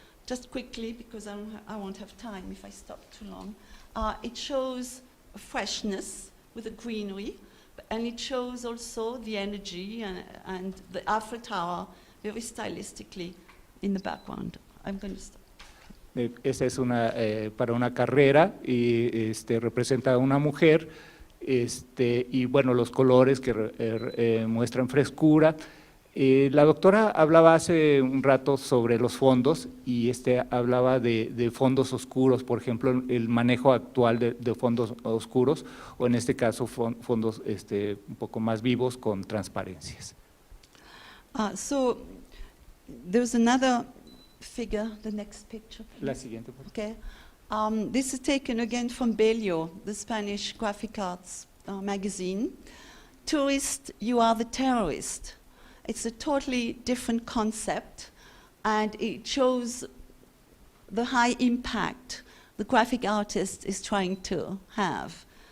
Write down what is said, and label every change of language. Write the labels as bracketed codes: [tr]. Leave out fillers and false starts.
[en] just quickly, because I won't have time if I stop too long. It shows freshness with the greenery, and it shows also the energy and the Eiffel Tower very stylistically in the background. I'm going to stop. [es] Esa es para una carrera y representa a una mujer y bueno, los colores que muestran frescura. La doctora hablaba hace un rato sobre los fondos y hablaba de fondos oscuros, por ejemplo, el manejo actual de fondos oscuros o en este caso fondos un poco más vivos con transparencias. [en] So there's another figure, the next picture, please. [es] La siguiente, por favor. [en] Okay. This is taken again from Bello, the Spanish graphic arts magazine. Tourist, you are the terrorist. It's a totally different concept, and it shows the high impact the graphic artist is trying to have.